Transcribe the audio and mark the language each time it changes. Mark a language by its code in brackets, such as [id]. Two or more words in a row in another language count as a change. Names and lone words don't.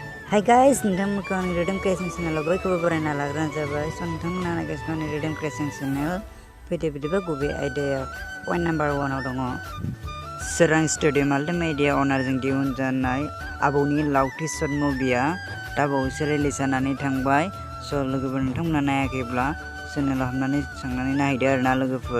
[en] Hi guys, [brx] ngtangmwnkwo Rwdwm Creation Channel bयखौबो boraina lagrwnai जाबाय। So नोंथांमोना naigasinw Rwdwm Creation Channel फैदो गुबै आयदायाव [en] point number [brx] 1 आव दङ। सोरां स्टुडियो माल्टिमिडिया अनारजों दिहुनजानाय आबौनि लावथि शर्ट मुभिया दा बावैसो रिलिज जानानै थांबाय। स लोगोफोर नोंथांमोना नायाखैब्ला चेनेलाव हाबनानै थांनानै नायदो आरोना लोगोफोर।